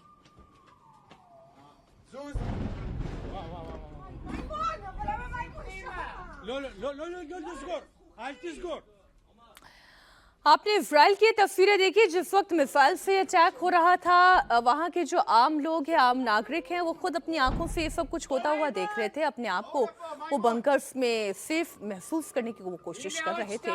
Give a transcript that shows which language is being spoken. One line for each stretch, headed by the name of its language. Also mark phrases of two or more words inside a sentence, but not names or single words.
Hebrew: זוז. מימון, אבל למה מימון שם? לא תסגור, אל תסגור.
Hindi: आपने इजराइल की तस्वीरें देखी जिस वक्त मिसाइल से अटैक हो रहा था। वहां के जो आम लोग हैं, आम नागरिक हैं, वो खुद अपनी आंखों से ये सब कुछ होता हुआ देख रहे थे। अपने आप को वो बंकर्स में सेफ महसूस करने की वो कोशिश कर रहे थे।